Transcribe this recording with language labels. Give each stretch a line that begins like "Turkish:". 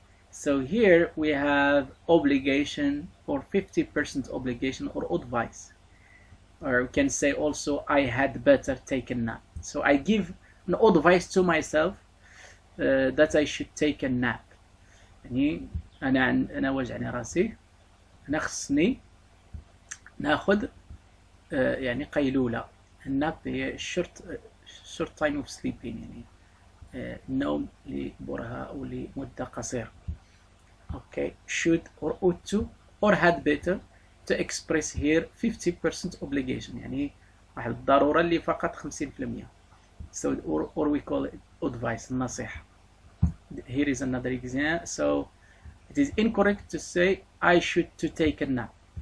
English: So here we have obligation or 50% obligation or advice. Or we can say also, I had better take a nap. So I give an advice to myself that I should take a nap.
Arabic: يعني أنا وجعني راسي، أنا خصني ناخذ يعني قيلولة. الناب هي
English: short time of sleeping،
Arabic: يعني النوم لبرهة أو لمدة قصيرة.
English: Okay, should or ought to or had better to express here 50% obligation،
Arabic: يعني واحد الضرورة اللي فقط 50%.
English: So or we call it advice، النصيحة. Here is another example. So it is incorrect to say I should to take a nap.